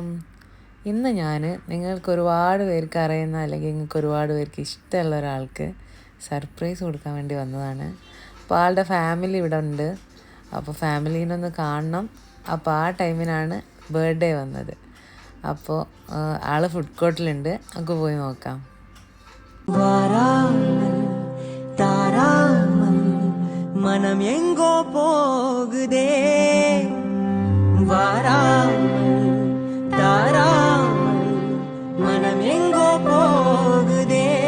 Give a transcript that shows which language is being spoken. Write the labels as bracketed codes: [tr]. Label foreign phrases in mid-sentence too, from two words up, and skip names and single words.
[ml] ഇന്ന് ഞാൻ നിങ്ങൾക്ക് ഒരുപാട് പേർക്ക് അറിയുന്ന അല്ലെങ്കിൽ നിങ്ങൾക്ക് ഒരുപാട് പേർക്ക് ഇഷ്ടമുള്ള ഒരാൾക്ക് സർപ്രൈസ് കൊടുക്കാൻ വേണ്ടി വന്നതാണ്. അപ്പോൾ ആളുടെ ഫാമിലി ഇവിടെ ഉണ്ട്. അപ്പോൾ ഫാമിലീനൊന്ന് കാണണം. അപ്പോൾ ആ ടൈമിനാണ് ബർത്ത്ഡേ വന്നത്. അപ്പോൾ ആൾ ഫുഡ് കോർട്ടിലുണ്ട്. നമുക്ക് പോയി നോക്കാം. [ta] மனம் எங்கோ போகுதே வாராமல் தாராமல் மனம் எங்கோ போகுதே